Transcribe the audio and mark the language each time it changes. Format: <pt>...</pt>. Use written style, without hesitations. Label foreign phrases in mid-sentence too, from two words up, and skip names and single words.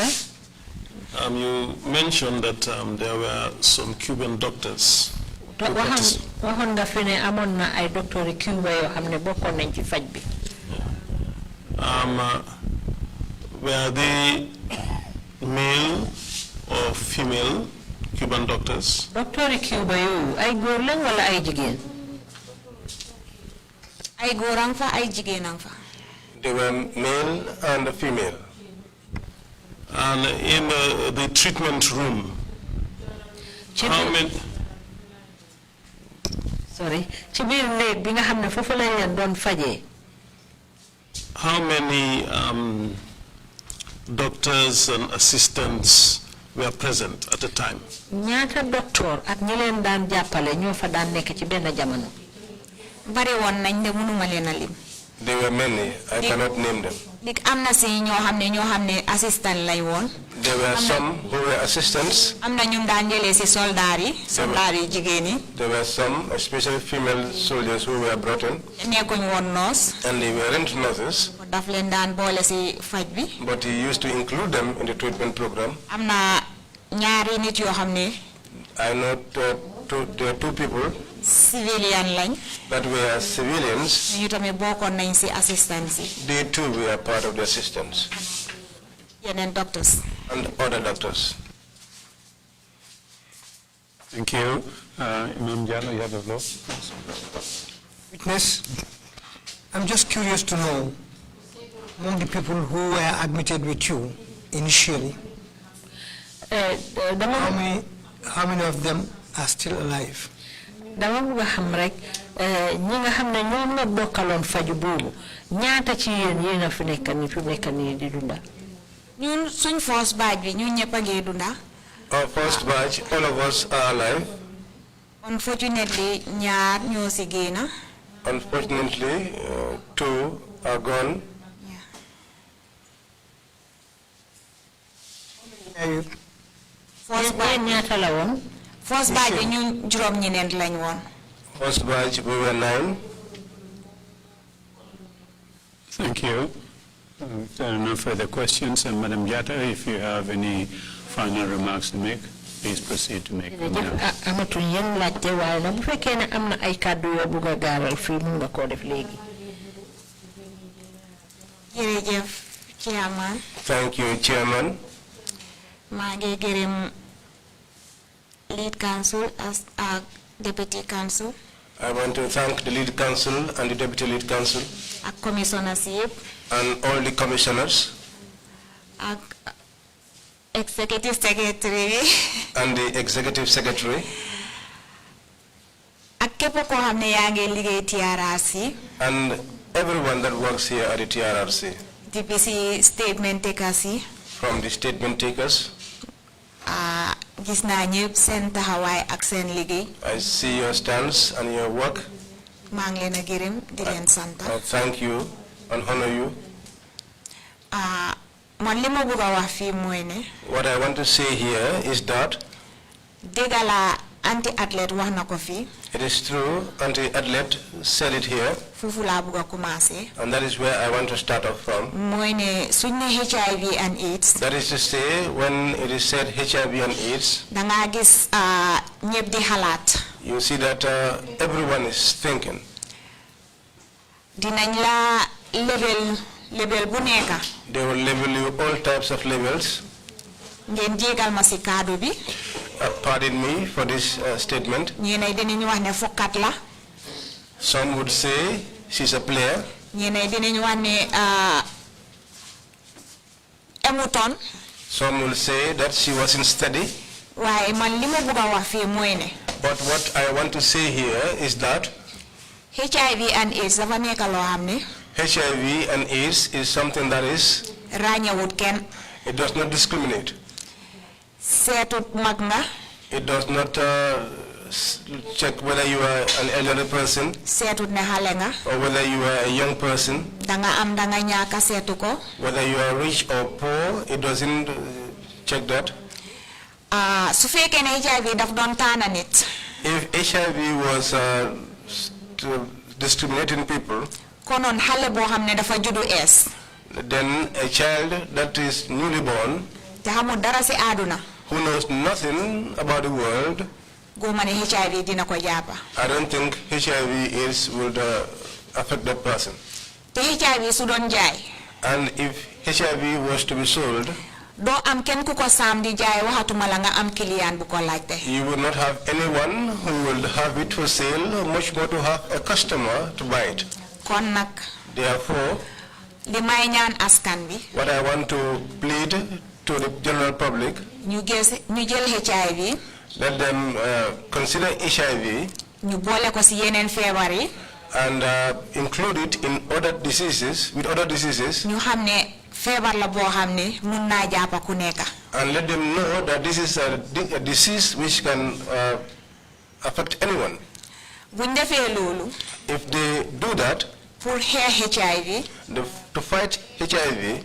<en>You mentioned that there were some Cuban doctors. Were they male or female Cuban doctors?</en> <wo>Doctor Cuba yu ay góor lañ wala ay jigéen? ay góor ang fa ay jigéen ang fa.</wo> <en>They were male and female. And in the treatment room, How many? Sorry.</en> <wo>Ci biir néeg bi nga xam ne foofu lañ leen doon fajee.</wo> <en>How many doctors and assistants were present at the time?</en> <wo>Ñaata docteur ak ñi leen daan jàppale ñoo fa daan nekk ci benn jamono. Bari woon nañ de mënuma leen a lim.</wo> <en>There were many. I cannot name them.</en> <wo>Dik am na si ñoo xam ne assistant lay woon.</wo> <en>There were some who were assistants.</en> <wo>Am na ñu daan jëlee si soldaar yi jigéen yi.</wo> <en>There were some, especially female soldiers, who were brought in.</en> <wo>Nekkuñ woon nurse.</wo> <en>And they weren't nurses.</en> <wo>Daf leen daan boole si faj bi.</wo> <en>But he used to include them in the treatment program.</en> <wo>Am na ñaari nit yoo xam ne.</wo> <en>I know there are two people.</en> <wo>Civilian lañ.</wo> <en>That were civilians.</en> <wo>Ñu tamit bokkoon nañ si assistants yi.</wo> <en>They too were part of the assistants.</en> <wo>Yeneen doctors.</wo> <en>And other doctors. Thank you. Imam Jallo, you have the floor. Witness, I'm just curious to know, among the people who were admitted with you initially, how many of them are still alive?</en> <wo>Dama bëgg xam rek ñi nga xam ne ñoom nga bokkaloon faju boobu ñaata ci yéen a fi nekk ni fi nekk ni di dunda. Ñun suñ</wo> <en>first batch</en> <wo>bi ñun ñëpp a ngi dunda.</wo> <en>Our first batch, all of us are alive.</en> <wo>Unfortunately, ñaar ñoo si génn.</wo> <en>Unfortunately, 2 are gone. First batch</en> <wo>ñaata la woon.</wo> <en>First batch</en> <wo>bi ñun juróom ñeneent lañ woon.</wo> <en>First batch we were 9. Thank you. If there are no further questions, and Madam Jatta, if you have any final remarks to make, please proceed to make them now.</en> <wo>Amatuñ yenn laajte waaye nag bu fekkee ne am na ay kàddu yoo bëgg a gaaral fii mun nga koo def léegi. Jërëjëf, Chairman.</wo> <en>Thank you, Chairman.</en> <wo>maa ngi gërëm</wo> <en>lead counsel as deputy counsel. I want to thank the lead counsel and the deputy lead counsel.</en> <wo>Ak commissioners yëpp.</wo> <en>And all the commissioners.</en> <wo>Ak</wo> <en>executive secretary. And the executive secretary.</en> <wo>Ak képp koo xam ne yaa ngi liggéey TRRC.</wo> <en>And everyone that works here at the TRRC. DPC statement takers</en> <wo>yi.</wo> <en>From the statement takers.</en> <wo>Gis naa ñëpp seen taxawaay ak seen liggéey.</wo> <en>I see your stance and your work.</en> <wo>maa ngi leen a gërëm di leen sant.</wo> <en>Thank you and honor you.</en> <wo>man li ma bëgg a wax fii mooy ne.</wo> <en>What I want to say here is that.</en> <wo>dégg la anti-athlete wax na ko fii.</wo> <en>It is true, anti-athlete said it here.</en> <wo>Foofu laa bëgg a commencer.</wo> <en>And that is where I want to start off from.</en> <wo>mooy ne suñ ne</wo> <en>HIV and AIDS. That is to say, when it is said HIV and AIDS.</en> <wo>dangaa gis ñëpp di xalaat.</wo> <en>You see that everyone is thinking.</en> <wo>dinañ la level bu nekka.</wo> <en>They will level you all types of levels.</en> <wo>ngeen jégal ma si kaddu bi.</wo> <en>Pardon me for this statement.</en> <wo>ñeneen dinañ wax ne fokkat la.</wo> <en>Some would say she's a player.</en> <wo>ñeneen dinañ wax ne emutoon.</wo> <en>Some will say that she wasn't steady.</en> <wo>waaye man li ma bëgg a wax fii mooy ne.</wo> <en>But what I want to say here is that. HIV and AIDS</en> <wo>dafa nekk loo xam ne.</wo> <en>HIV and AIDS is something that is.</en> <wo>ràññewut kenn.</wo> <en>It does not discriminate.</en> <wo>seetut mag nga.</wo> <en>It does not check whether you are an elderly person.</en> <wo>seetut ne xale nga.</wo> <en>Or whether you are a young person.</en> <wo>danga am danga ñàkk seetu ko.</wo> <en>Whether you are rich or poor, it doesn't check that.</en> <wo>su fekkee ne HIV daf doon taana nit.</wo> <en>If HIV was discriminating people.</en> <wo>konoon xale boo xam ne dafa juddu ees.</wo> <en>Then a child that is newly born.</en> <wo>te xamul dara si àdduna.</wo> <en>Who knows nothing about the world.</en> <wo>góoma ne HIV dina ko jàppa.</wo> <en>I don't think HIV AIDS would affect that person.</en> <wo>te HIV su doon jaay.</wo> <en>And if HIV was to be sold.</en> <wo>doo am kenn ku ko saam di jaay waxatuma la nga am client bu ko laajte.</wo> <en>You would not have anyone who will have it for sale, much more to have a customer to buy it.</en> <wo>kon nag.</wo> <en>Therefore.</en> <wo>li may ñaan askan bi.</wo> <en>What I want to plead to the general public.</en> <wo>ñu jël HIV.</wo> <en>Let them consider HIV</en> <wo>ñu boole ko ci yeneen feebar yi.</wo> <en>and include it in other diseases, with other diseases.</en> <wo>ñu xam ne feebar la boo xam ne mun naa jàpp ku nekk.</wo> <en>And let them know that this is a disease which can affect anyone.</en> <wo>buñ defee loolu.</wo> <en>If they do that,</en> <wo>pour xeex HIV.</wo> <en>to fight HIV</en>